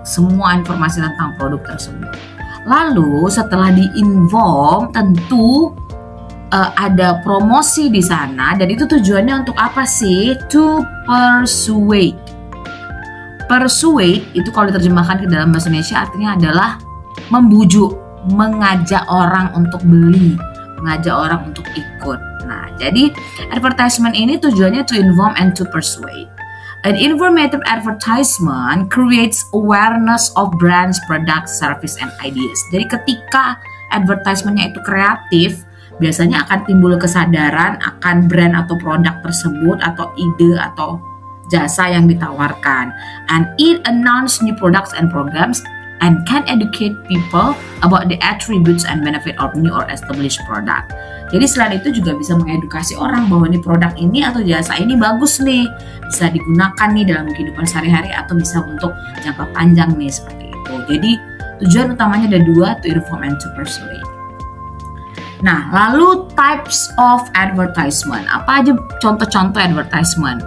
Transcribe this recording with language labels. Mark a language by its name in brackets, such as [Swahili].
[Indonesian] Semua informasi tentang produk tersebut. Lalu setelah di-inform tentu ada promosi di sana, dan itu tujuannya untuk apa sih? [English] To persuade. [Indonesian] Persuade itu kalau diterjemahkan ke dalam bahasa Indonesia artinya adalah membujuk, mengajak orang untuk beli, mengajak orang untuk ikut. Nah, jadi advertisement ini tujuannya [English] to inform and to persuade. An informative advertisement creates awareness of brands, products, service, and ideas. [Indonesian] Jadi ketika advertisementnya itu kreatif, biasanya akan timbul kesadaran akan brand atau produk tersebut atau ide atau jasa yang ditawarkan. [English] And it announce new products and programs and can educate people about the attributes and benefit of new or established product. [Indonesian] Jadi selain itu juga bisa mengedukasi orang bahwa nih produk ini atau jasa ini bagus nih, bisa digunakan nih dalam kehidupan sehari-hari atau bisa untuk jangka panjang nih, seperti itu. Jadi tujuan utamanya ada dua, [English] to inform and to persuade. [Indonesian] Nah, lalu [English] types of advertisement. [Indonesian] Apa aja contoh-contoh advertisement?